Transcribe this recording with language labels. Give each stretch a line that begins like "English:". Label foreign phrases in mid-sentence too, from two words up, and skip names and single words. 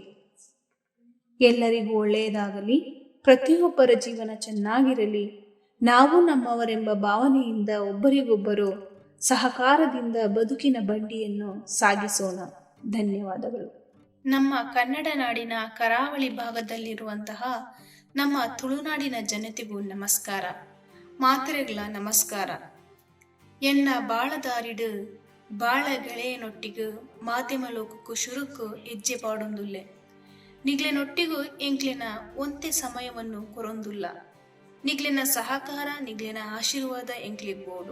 Kannada: ಎಲ್ಲರಿಗೂ ಒಳ್ಳೆಯದಾಗಲಿ, ಪ್ರತಿಯೊಬ್ಬರ ಜೀವನ ಚೆನ್ನಾಗಿರಲಿ, ನಾವು ನಮ್ಮವರೆಂಬ ಭಾವನೆಯಿಂದ ಒಬ್ಬರಿಗೊಬ್ಬರು ಸಹಕಾರದಿಂದ ಬದುಕಿನ ಬಂಡಿಯನ್ನು ಸಾಗಿಸೋಣ. ಧನ್ಯವಾದಗಳು. ನಮ್ಮ ಕನ್ನಡ ನಾಡಿನ ಕರಾವಳಿ ಭಾಗದಲ್ಲಿರುವಂತಹ ನಮ್ಮ ತುಳುನಾಡಿನ ಜನತೆಗೂ ನಮಸ್ಕಾರ.
Tulu: ಮಾತ್ರೆಗಳ ನಮಸ್ಕಾರ. ಎನ್ನ ಬಾಳದಾರಿಡು ಬಾಳ ಗೆಳೆಯನೊಟ್ಟಿಗೂ ಮಾಧ್ಯಮ ಲೋಕಕ್ಕೂ ಶುರುಕು ಹೆಜ್ಜೆ ಪಾಡೊಂದುಲ್ಲೆ. ನಿಗ್ಲೆನೊಟ್ಟಿಗೂ ಎಂಕ್ಲಿನ ಒಂತೆ ಸಮಯವನ್ನು ಕೊರೊಂದುಲ್ಲ. ನಿಗ್ಲಿನ ಸಹಕಾರ, ನಿಗ್ಲಿನ ಆಶೀರ್ವಾದ ಎಂಕ್ಲಿಗೆ ಬೋಡು.